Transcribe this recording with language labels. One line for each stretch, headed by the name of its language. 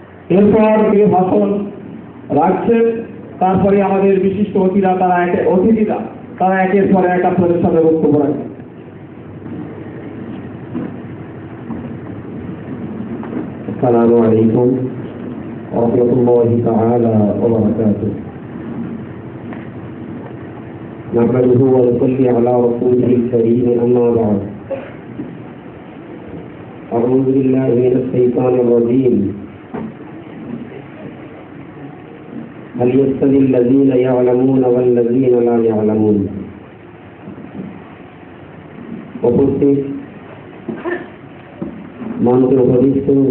Bangla: এরপর ভাষণ রাখছেন। তারপরে আমাদের বিশিষ্ট অতিথিরা তারা একের পর এক আপনাদের সামনে বক্তব্য রাখবেন।
Arabic: السلام عليكم ورحمة الله تعالى وبركاته. نحمده ونصلي على رسوله الكريم أما بعد. أعوذ بالله من الشيطان الرجيم. هل يستوي الذين يعلمون والذين لا يعلمون؟
Bangla: উপস্থিত মঞ্চে উপবিষ্ট